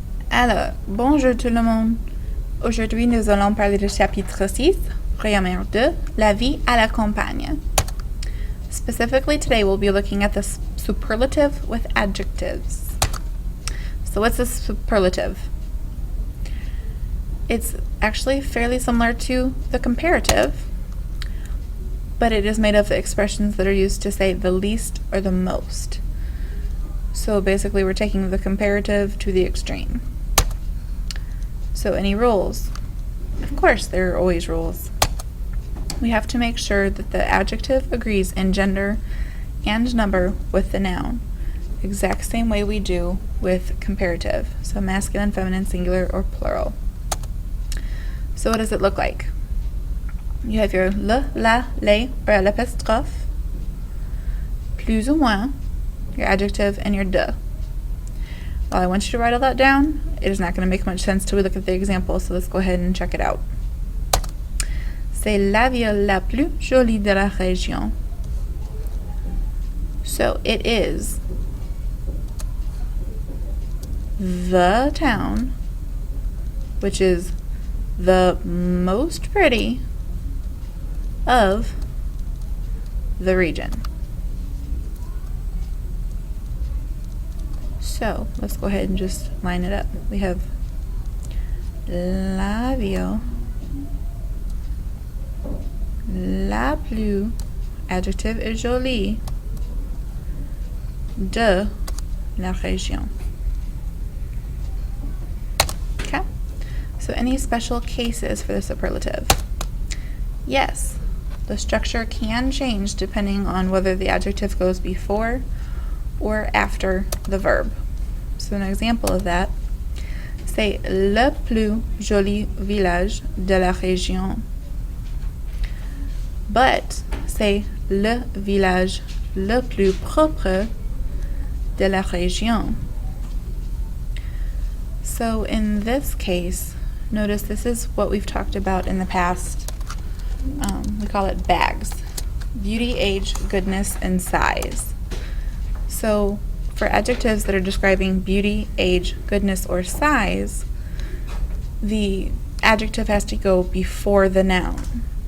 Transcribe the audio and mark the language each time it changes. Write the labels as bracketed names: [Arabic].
[French] Alors, bonjour tout le monde. Aujourd'hui, nous allons parler du chapitre 6, Grammaire 2, La vie à la campagne. [English] Specifically, today we'll be looking at the superlative with adjectives. So what's a superlative? It's actually fairly similar to the comparative, but it is made of the expressions that are used to say the least or the most. So basically we're taking the comparative to the extreme. So any rules? Of course there are always rules. We have to make sure that the adjective agrees in gender and number with the noun. Exact same way we do with comparative. So masculine, feminine, singular, or plural. So what does it look like? You have your le, la, les, or l'apostrophe, plus ou moins, your adjective, and your de. Well, I want you to write all that down. It is not going to make much sense till we look at the example, so let's go ahead and check it out. [French] C'est la ville la plus jolie de la région. [English] So it is the town, which is the most pretty of the region. So let's go ahead and just line it up. We have [French] la ville la plus, adjective est jolie, de la région. [English] Okay, so any special cases for the superlative? Yes, the structure can change depending on whether the adjective goes before or after the verb. So an example of that, [French] c'est le plus joli village de la région. [English] But [French] c'est le village le plus propre de la région. [English] So in this case, notice this is what we've talked about in the past. We call it bags: beauty, age, goodness, and size. So for adjectives that are describing beauty, age, goodness, or size, the adjective has to go before the noun.